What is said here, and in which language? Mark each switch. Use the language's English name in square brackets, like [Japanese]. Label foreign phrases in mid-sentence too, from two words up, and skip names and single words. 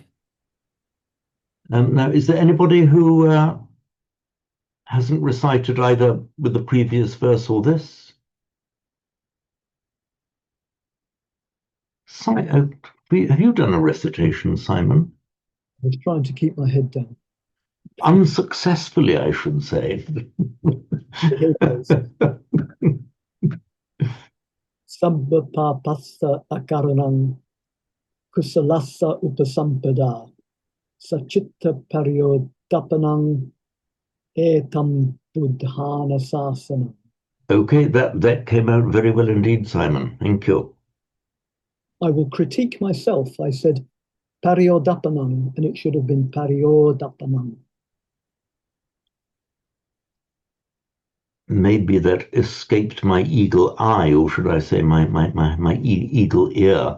[English] Now, is there anybody who hasn't recited either with the previous verse or this? Have you done a recitation, Simon? I was trying to keep my head down. Unsuccessfully, I should say. Here goes. [Pali] Sabbapapassa akaranam kusalassa upasampada sachitta paryodapanam etam buddhana sasana. [English] Okay, that came out very well indeed, Simon. Thank you. I will critique myself. I said paryodapanam, and it should have been paryodapanam. Maybe that escaped my eagle eye, or should I say my eagle ear.